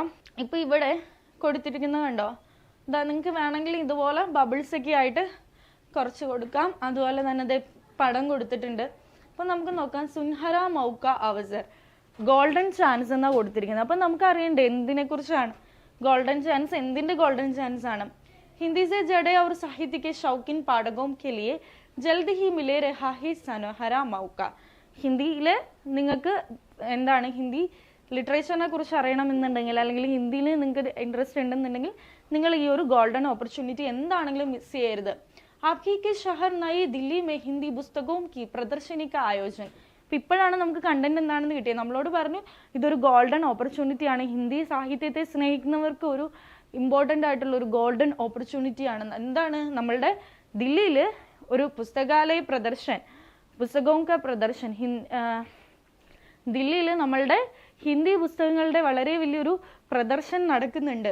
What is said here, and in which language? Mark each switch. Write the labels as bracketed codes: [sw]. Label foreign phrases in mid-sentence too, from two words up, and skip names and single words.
[ml] ഇപ്പോൾ ഇവിടെ കൊടുത്തിരിക്കുന്നത് കണ്ടോ, ഇതാ നിങ്ങൾക്ക് വേണമെങ്കിൽ ഇതുപോലെ ബബിൾസ് ഒക്കെ ആയിട്ട് കുറച്ച് കൊടുക്കാം. അതുപോലെ തന്നെ ഇത് പടം കൊടുത്തിട്ടുണ്ട്. അപ്പോൾ നമുക്ക് നോക്കാം, [hi] सुनहरा मौका अवसर, [en] golden chance [ml] എന്നാണ് കൊടുത്തിരിക്കുന്നത്. അപ്പം നമുക്ക് അറിയണ്ടേ എന്തിനെ കുറിച്ചാണ് [en] golden chance [hi] എന്തിന്റെ [en] golden chance [hi] ആണ് हिंदी से जड़े और साहित्य के शौकीन पाठकों के लिए जल्द ही मिले रहा है सुनहरा मौका. [ml] ഹിന്ദിയിലെ നിങ്ങൾക്ക് എന്താണ് ഹിന്ദി ലിറ്ററേച്ചറിനെ കുറിച്ച് അറിയണമെന്നുണ്ടെങ്കിൽ അല്ലെങ്കിൽ ഹിന്ദിയിൽ നിങ്ങൾക്ക് ഇൻട്രസ്റ്റ് ഉണ്ടെന്നുണ്ടെങ്കിൽ നിങ്ങൾ ഈ ഒരു [en] golden opportunity [ml] എന്താണെങ്കിലും മിസ് ചെയ്യരുത്. [hi] आपकी के शहर नई दिल्ली में हिंदी पुस्तकों की प्रदर्शनी का आयोजन. [ml] ഇപ്പോഴാണ് നമുക്ക് കണ്ടന്റ് എന്താണെന്ന് കിട്ടിയത്. നമ്മളോട് പറഞ്ഞു ഇതൊരു [en] golden opportunity [ml] ആണ്, ഹിന്ദി സാഹിത്യത്തെ സ്നേഹിക്കുന്നവർക്ക് ഒരു ഇമ്പോർട്ടൻ്റ് ആയിട്ടുള്ള ഒരു [en] golden opportunity [ml] ആണ്. എന്താണ്, നമ്മളുടെ ദില്ലിയിൽ ഒരു [hi] पुस्तकालय प्रदर्शन, पुस्तकों का प्रदर्शन, [ml] ദില്ലിയിൽ നമ്മളുടെ ഹിന്ദി പുസ്തകങ്ങളുടെ വളരെ വലിയൊരു പ്രദർശനം നടക്കുന്നുണ്ട്.